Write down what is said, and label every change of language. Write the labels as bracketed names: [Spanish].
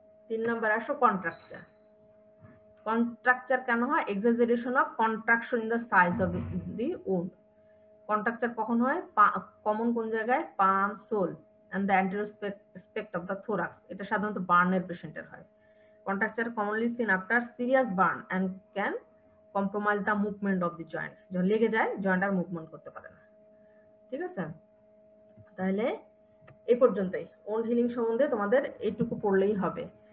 [Bangla] 3 নম্বর আসো contracture. Contracture কেন হয়? [English] Exaggeration of contraction in the size of the wound. [Bangla] Contracture কখন হয়? কমন কোন জায়গায়? [English] Palm, sole and the anterior aspect of the thorax. [Bangla] এটা সাধারণত বার্নের পেশেন্টের হয়। [English] Contracture commonly seen after serious burn and can compromise the movement of the joint. [Bangla] যখন লেগে যায় জয়েন্ট আর মুভমেন্ট করতে পারে না। ঠিক আছে, তাহলে এই পর্যন্তই। ওন্ড হিলিং সম্বন্ধে তোমাদের এইটুকু পড়লেই হবে।